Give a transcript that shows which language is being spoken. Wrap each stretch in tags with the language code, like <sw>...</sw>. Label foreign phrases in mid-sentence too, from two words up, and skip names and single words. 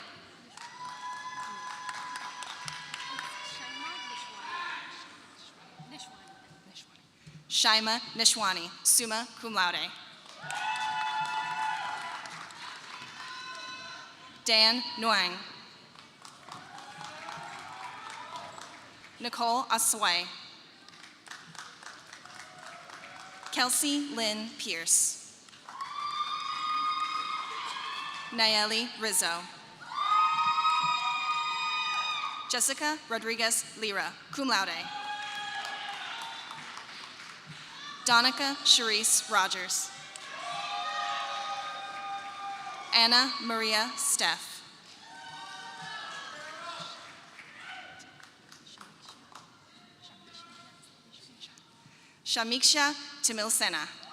<en>Shaima Nishwani,</en> <la>summa cum laude.</la> <en>Dan Nguyen. Nicole Asway. Kelsey Lynn Pierce. Nayeli Rizzo. Jessica Rodriguez Lira,</en> <la>cum laude.</la> <en>Donica Charisse Rogers. Anna Maria Steff. Shamiksha Timilsena.</en>